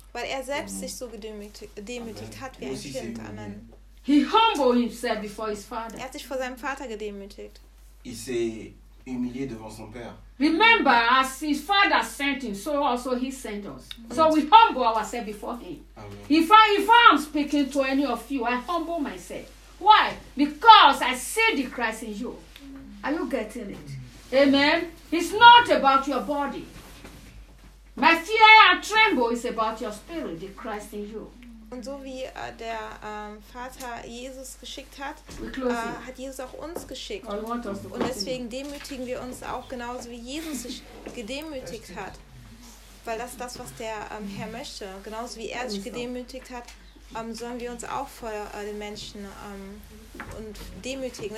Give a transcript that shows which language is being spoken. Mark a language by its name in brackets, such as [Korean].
[German] Weil selbst sich so gedemütigt hat wie ein Kind. Amen. [English] He humbled himself before his father. [German] Er hat sich vor seinem Vater gedemütigt. [French] Il s'est humilié devant son père. [English] Remember, as his father sent him, so also he sent us. So we humble ourselves before him. If I'm speaking to any of you, I humble myself. Why? Because I see the Christ in you. Are you getting it? Amen. It's not about your body. My fear and tremble is about your spirit, the Christ in you. [German] Und so wie der Vater Jesus geschickt hat, hat Jesus auch uns geschickt. Und deswegen demütigen wir uns auch genauso, wie Jesus sich gedemütigt hat. Weil das ist das, was der Herr möchte. Genauso wie er sich gedemütigt hat, sollen wir uns auch vor den Menschen und demütigen.